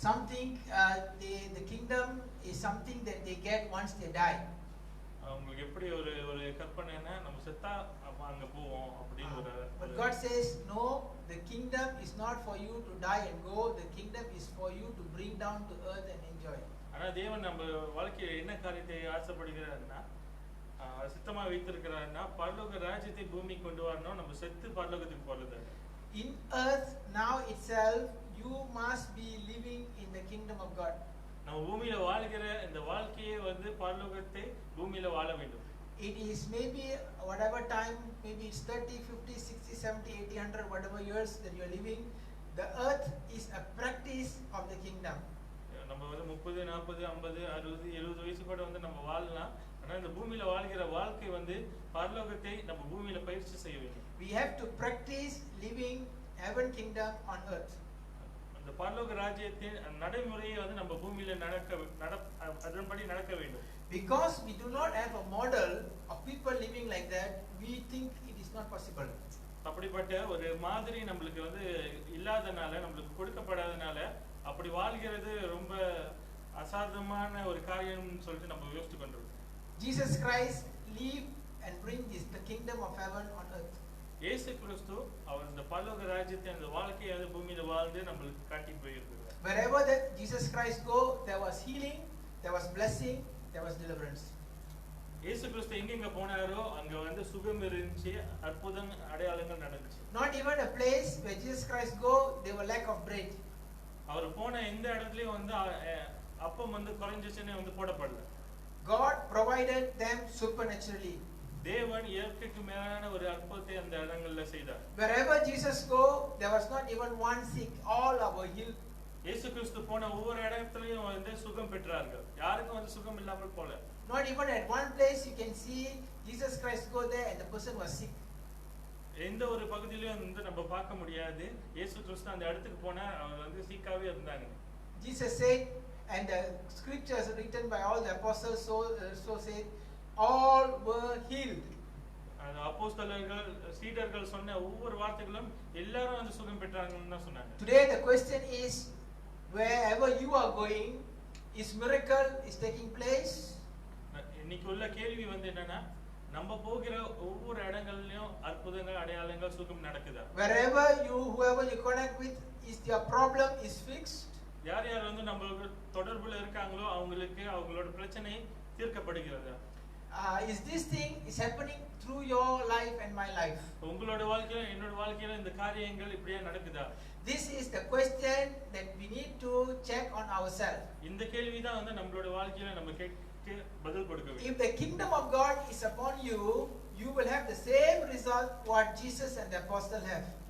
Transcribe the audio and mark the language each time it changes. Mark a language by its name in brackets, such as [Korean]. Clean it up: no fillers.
[English] Some think the kingdom is something that they get once they die. [Tamil] உங்களுக்கு எப்படி ஒரு கற்பனைனா நம்ம செத்தா அங்க போவோம் அப்படின்னு ஒரு. [English] But God says no, the kingdom is not for you to die and go. The kingdom is for you to bring down to earth and enjoy. [Tamil] ஆனா தேவன் நம்ம வாழ்க்கையில என்ன காரியத்தை ஆசைப்படுகிறார்னா, சித்தமா வைத்திருக்கிறார்னா பரலோக ராஜ்யத்தை பூமிக்கு கொண்டு வரணும், நம்ம செத்து பரலோகத்துக்கு போறது. [English] In earth now itself you must be living in the kingdom of God. [Tamil] நம்ம பூமியில வாழ்கிற இந்த வாழ்க்கையே வந்து பரலோகத்தை பூமியில வாழ வேண்டும். [English] It is maybe whatever time, maybe it's 30, 50, 60, 70, 80, 100, whatever years that you are living, the earth is a practice of the kingdom. [Tamil] நம்ம வந்து 30, 40, 50, 60, 70 வயசு கூட வந்து நம்ம வாழலாம். ஆனா இந்த பூமியில வாழ்கிற வாழ்க்கை வந்து பரலோகத்தை நம்ம பூமியில பயிற்சி செய்ய வேண்டும். [English] We have to practice living heaven kingdom on earth. [Tamil] அந்த பரலோக ராஜ்யத்தின் நடைமுறையை வந்து நம்ம பூமியில அதன்படி நடக்க வேண்டும். [English] Because we do not have a model of people living like that, we think it is not possible. [Tamil] அப்படிப்பட்ட ஒரு மாதிரி நம்மளுக்கு வந்து இல்லாதனால, நம்மளுக்கு கொடுக்கப்படாதனால அப்படி வாழ்கிறது ரொம்ப அசாத்தியமான ஒரு காரியம்னு சொல்லிட்டு நம்ம யோசிச்சு கொண்டிருக்கோம். [English] Jesus Christ live and bring the kingdom of heaven on earth. [Tamil] இயேசு கிறிஸ்து அவர் இந்த பரலோக ராஜ்யத்தை அந்த வாழ்க்கையை அந்த பூமியில வாழ்ந்து நம்மளுக்கு காட்டி போயிருக்கிறார். [English] Wherever that Jesus Christ go, there was healing, there was blessing, there was deliverance. [Tamil] இயேசு கிறிஸ்து எங்க போனாரோ அங்க வந்து சுகம் இருந்துச்சு, அற்புதம் அடையாளங்கள் நடந்துச்சு. [English] Not even a place where Jesus Christ go, there were lack of bread. [Tamil] அவர் போன எந்த இடத்துலயும் வந்து அப்பம் வந்து குறைஞ்சிச்சுன்னு வந்து போடப்படல. [English] God provided them supernaturally. [Tamil] தேவன் இயற்கைக்கு மேலான ஒரு அற்புதத்தை அந்த இடங்கள்ல செய்தார். [English] Wherever Jesus go, there was not even one sick, all were healed. [Tamil] இயேசு கிறிஸ்து போன ஒவ்வொரு இடத்துலயும் வந்து சுகம் பெற்றார்கள். யாருக்கும் வந்து சுகம் இல்லாமல் போல. [English] Not even at one place you can see Jesus Christ go there and the person was sick. [Tamil] எந்த ஒரு பகுதியிலயும் வந்து நம்ம பார்க்க முடியாது. இயேசு கிறிஸ்து அந்த இடத்துக்கு போனா அவர் வந்து சீக்காவே இருந்தாங்க. [English] Jesus said, and the scriptures written by all the apostles so said, all were healed. [Tamil] அந்த அப்போஸ்தலர்கள் சீடர்கள் சொன்ன ஒவ்வொரு வார்த்தைகளும் எல்லாரும் வந்து சுகம் பெற்றாங்கன்னு தான் சொன்னாங்க. [English] Today the question is, wherever you are going, is miracle is taking place? [Tamil] இன்னைக்கு உள்ள கேள்வி வந்து என்னன்னா, நம்ம போகிற ஒவ்வொரு இடங்கள்லயும் அற்புதங்கள் அடையாளங்கள் சுகம் நடக்குதா? [English] Wherever you whoever you connect with, is their problem is fixed? [Tamil] யார் யார் வந்து நம்மளோட தொடர்புல இருக்காங்களோ அவங்களுக்கு அவங்களோட பிரச்சனை தீர்க்கப்படுகிறதா? [English] Is this thing is happening through your life and my life? [Tamil] உங்களோட வாழ்க்கையில என்னோட வாழ்க்கையில இந்த காரியங்கள் இப்படியே நடக்குதா? [English] This is the question that we need to check on ourselves. [Tamil] இந்த கேள்வி தான் வந்து நம்மளோட வாழ்க்கையில நம்ம கேட்டு பதில் கொடுக்க வேண்டும். [English] If the kingdom of God is upon you, you will have the same result what Jesus and the apostle have.